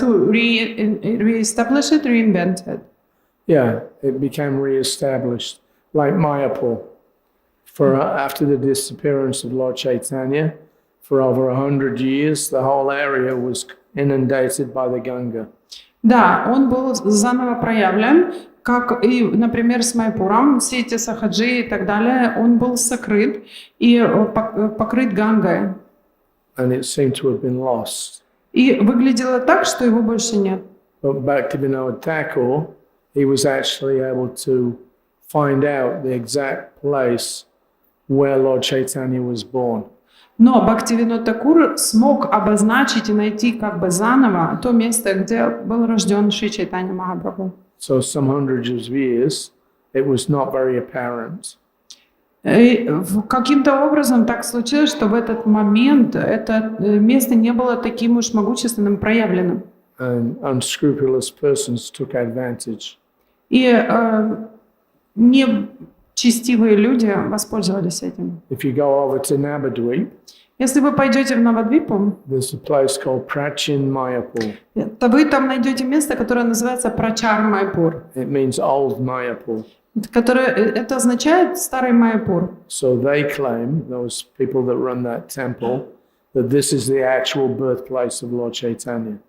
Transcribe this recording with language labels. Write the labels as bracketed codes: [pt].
[en] to reestablish it, reinvent it. Yeah, it became re-established, like Mayapur. After the disappearance of Lord Chaitanya, for over 100 years, the whole area was inundated by the Ganga. [ru] Да, он был заново проявлен, как и, например, с Майпуром, все эти сахаджи и так далее, он был сокрыт и покрыт Гангой. [en] And it seemed to have been lost. [ru] И выглядело так, что его больше нет. [en] But Bhaktivinoda Thakur, he was actually able to find out the exact place where Lord Chaitanya was born. [ru] Но Бхактивинод Такур смог обозначить и найти как бы заново то место, где был рожден Шри Чайтанья Махапрабху. [en] So some hundreds of years, it was not very apparent. [ru] И каким-то образом так случилось, что в этот момент это место не было таким уж могущественным, проявленным. [en] And unscrupulous persons took advantage. [ru] И нечестивые люди воспользовались этим. [en] If you go over to Navadvip, [ru] Если вы пойдете в Навадвипу, [en] there's a place called Prachin Mayapur. [ru] то вы там найдете место, которое называется Прачар Майпур, [en] It means old Mayapur. [ru] это означает старый Майпур. [en] So they claim, those people that run that temple, that this is the actual birthplace of Lord Chaitanya.